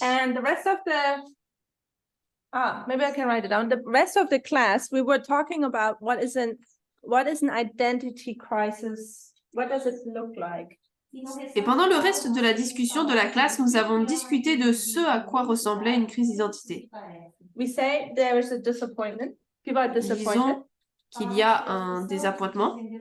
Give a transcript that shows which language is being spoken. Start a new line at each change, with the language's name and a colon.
English: And the rest of maybe I can write it down. The rest of the class, we were talking about what is an identity crisis? What does it look like?
French: Et pendant le reste de la discussion de la classe, nous avons discuté de ce à quoi ressemblait une crise d'identité.
English: We say there is a disappointment. People are disappointed.
French: Disons qu'il y a un désappointement,